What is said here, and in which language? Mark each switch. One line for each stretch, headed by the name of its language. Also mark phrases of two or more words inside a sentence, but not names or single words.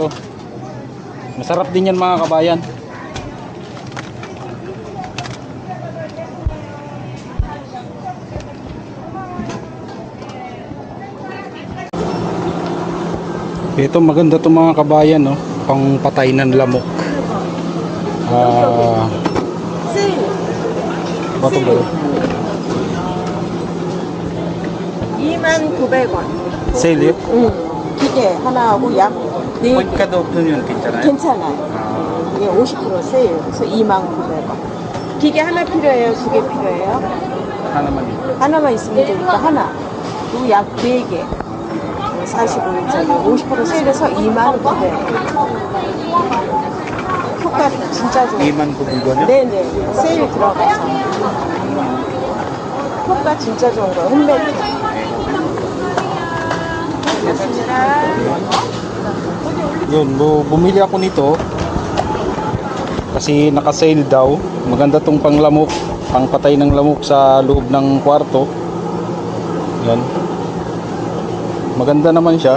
Filipino: Masarap din yan mga kabayan. Ito maganda to mga kabayan, no? Pang patay ng lamok. Bato ba yun?
Korean: 29,000원.
English: Sale it?
Korean: 응. 기계 하나하고 약 4개.
Filipino: Pagkado yun, 괜찮아요?
Korean: 괜찮아요. 이게 50% 세일. 그래서 29,000원. 기계 하나 필요해요? 2개 필요해요? 하나만 ito. 하나만 있으면 되니까 하나. 그리고 약 4개. 45일짜리 50% 세일해서 29,000원. 효과 진짜 좋아요. 29,000원이요? 네네. 세일 들어가서. 효과 진짜 좋은 거예요. 홈메이드.
Filipino: Yun, bumili ako nito kasi naka-sale daw. Maganda tong panglamok, pangpatay ng lamok sa loob ng kwarto. Yan. Maganda naman siya.